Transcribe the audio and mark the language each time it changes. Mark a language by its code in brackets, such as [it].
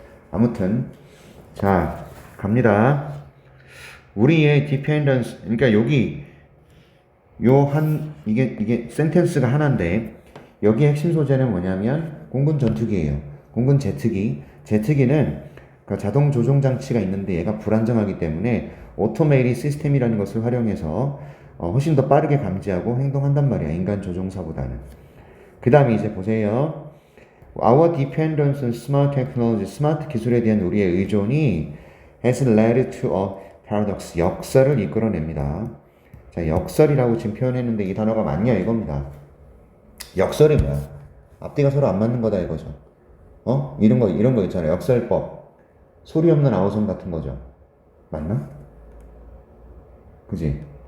[ko] 아무튼 자, 갑니다. 우리의 dependence, 그러니까 여기 이게 센텐스가 하나인데 여기 핵심 소재는 뭐냐면 공군 전투기예요. 공군 제트기. 제트기는 그 자동 조종 장치가 있는데 얘가 불안정하기 때문에 오토메이리 시스템이라는 것을 활용해서 훨씬 더 빠르게 감지하고 행동한단 말이야. 인간 조종사보다는. 그 다음에 이제 보세요. [en] Our dependence on smart technology, [ko] 스마트 기술에 대한 우리의 의존이 [en] has led to a paradox, [ko] 역설을 이끌어냅니다. 자, 역설이라고 지금 표현했는데 이 단어가 맞냐 이겁니다. 역설이 뭐야? 앞뒤가 서로 안 맞는 거다 이거죠. 이런 거 있잖아요. 역설법. 소리 없는 아우성 같은 거죠. 맞나? 그지?